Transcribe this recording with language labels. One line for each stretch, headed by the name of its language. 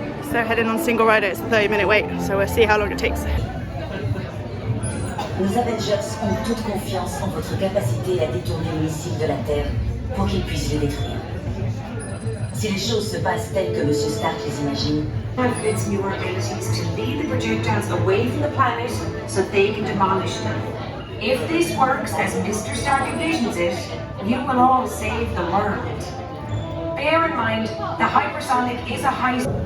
English: So heading on single rider, it's a 30-minute wait, so we'll see how long it takes.
French: Nos Avengers ont toute confiance en votre capacité à détourner les missiles de la Terre pour qu'ils puissent les détruire. Si les choses se passent telles que Monsieur Stark les imagine,
English: Confidence in your abilities to lead the projectiles away from the planet so they can demolish them. If this works as Mr. Stark envisions it, you will all save the world. Bear in mind, the hypersonic is a high...